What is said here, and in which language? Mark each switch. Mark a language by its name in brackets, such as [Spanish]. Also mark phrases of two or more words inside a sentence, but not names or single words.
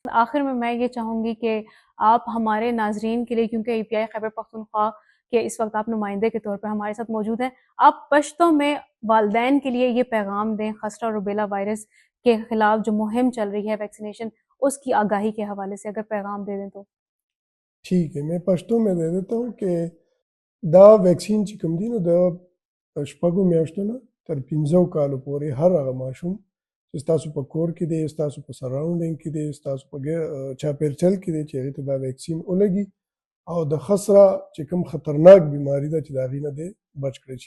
[Urdu] آخر میں یہ چاہوں گی کہ آپ ہمارے ناظرین کے لیے، کیونکہ ای پی آئی خیبر پختونخوا کہ اس وقت آپ نمائندے کے طور پر ہمارے ساتھ موجود ہیں، آپ پشتوں میں والدین کے لیے یہ پیغام دیں، خسرہ روبیلا وائرس کے خلاف جو مہم چل رہی ہے ویکسینیشن، اس کی آگاہی کے حوالے سے اگر پیغام دے دیں تو۔ ٹھیک ہے، میں پشتو میں دے دیتا ہوں کہ [Pashto] دا ویکسین چې کوم دی نو د شپږو میاشتو نه تر 15 کالو پورې هر هغه ماشوم چې ستاسو په کور کې دی، ستاسو په سراؤنډنګ کې دی، ستاسو په چاپیرچل کې دی، چې هغې ته دا ویکسین ولګي او د خسره چې کوم خطرناک بیماری ده چې د هغې نه دی بچ کړی شي۔